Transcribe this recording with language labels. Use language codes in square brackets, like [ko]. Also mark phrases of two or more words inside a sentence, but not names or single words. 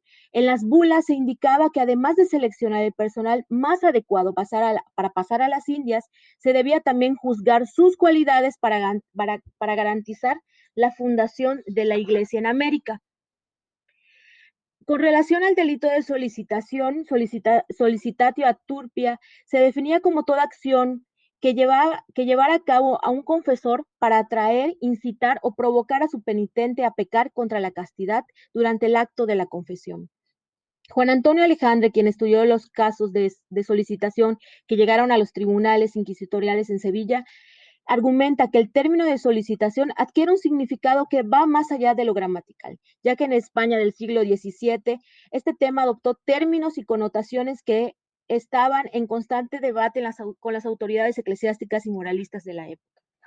[es] En las bulas se indicaba que además de seleccionar el personal más adecuado para pasar a las Indias, se debía también juzgar sus cualidades para garantizar la fundación de la Iglesia en América. Con relación al delito de [la] solicitatio ad turpia, [es] se definía como toda acción que llevara a cabo a un confesor para atraer, incitar o provocar a su penitente a pecar contra la castidad durante el acto de la confesión. Juan Antonio Alejandre, quien estudió los casos de solicitación que llegaron a los tribunales inquisitoriales en Sevilla, argumenta que el término de solicitación adquiere un significado que va más allá de lo gramatical, ya que en España del siglo XVII este tema adoptó términos y connotaciones que estaban en constante debate con las autoridades eclesiásticas y moralistas de la época.